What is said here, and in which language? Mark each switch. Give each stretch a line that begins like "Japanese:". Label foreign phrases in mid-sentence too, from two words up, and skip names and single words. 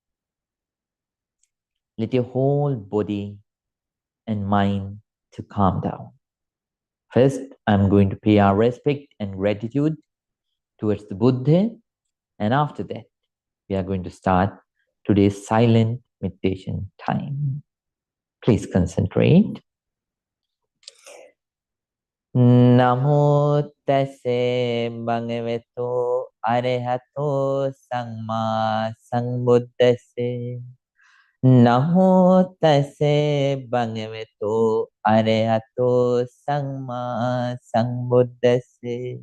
English: Let your whole body and mind to calm down. First, I'm going to pay our respect and gratitude towards the Buddha. And after that, we are going to start today's silent meditation time. Please concentrate.
Pali: Namo tase bhagavato arahato samma sambuddhase. Namo tase bhagavato arahato samma sambuddhase.